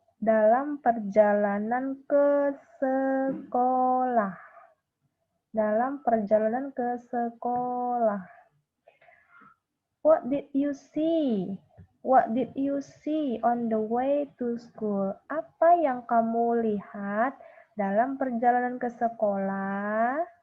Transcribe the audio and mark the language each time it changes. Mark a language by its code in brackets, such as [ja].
[id] Dalam perjalanan ke sekolah. Dalam perjalanan ke sekolah. [en] What did you see? What did you see on the way to school? [id] Apa yang kamu lihat dalam perjalanan ke sekolah?